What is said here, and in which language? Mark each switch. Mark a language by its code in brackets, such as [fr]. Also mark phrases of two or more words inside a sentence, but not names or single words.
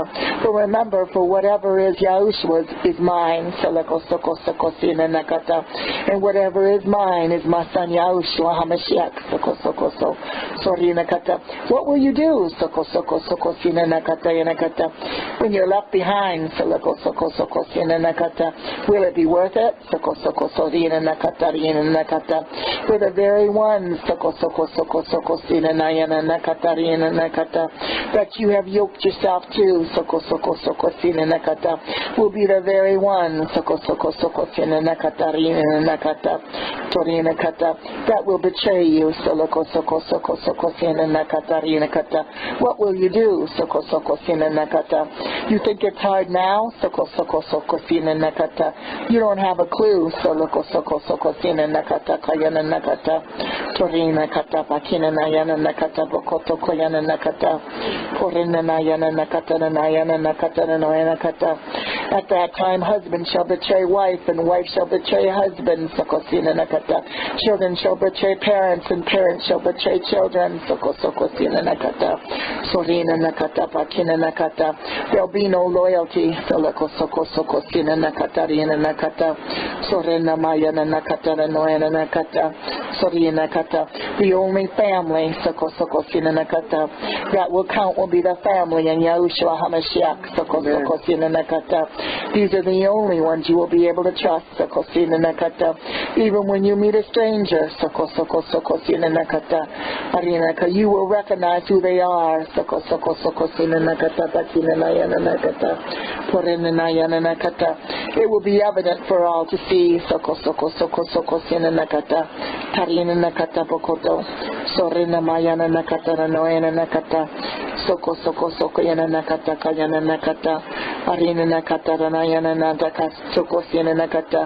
[en] For remember, for whatever is Yahushua's is mine, soko soko soko sina nakata, and whatever is mine is my son Yahushua HaMashiach, soko soko so sorry nakata. What will you do, soko soko soko sina nakata nakata, when you're left behind, soko soko soko sina nakata? Will it be worth it? Soko soko sorina nakata rina nakata. For the very ones, soko soko soko soko sina nayana nakata rina nakata, that you have yoked yourself to, soko soko soko sina nakata, will be the very one, soko soko soko sina nakata rina nakata torina kata, that will betray you, soko soko soko soko sina nakata rina kata. What will you do, soko soko sina nakata? You think it's hard now, soko soko soko sina nakata. You don't have a clue, soko soko soko sina nakata kayana nakata torina kata pakina nayana nakata bokoto koyana nakata korina nayana nakata nayana nakata nayana kata. At that time, husband shall betray wife, and wife shall betray husband, soko sina nakata. Children shall betray parents, and parents shall betray children, soko soko sina nakata sorina nakata pakina nakata. There'll be no loyalty, soko soko soko sina nakata rina nakata sorina mayana nakata noyana nakata sorina nakata. The only family, soko soko sina nakata, that will count will be the family in Yahushua HaMashiach, soko soko sina nakata. These are the only ones you will be able to trust, soko sina nakata. Even when you meet a stranger, soko soko soko sina nakata, arinaka, you will recognize who they are, soko soko soko sina nakata, pakina nayana nakata, porena nayana nakata. It will be evident for all to see, soko soko soko soko sina nakata, tarina nakata bokoto, sorena mayana nakata noena nakata, soko soko soko yana nakata kayana nakata, arina nakata ranayana nakata, soko sina nakata.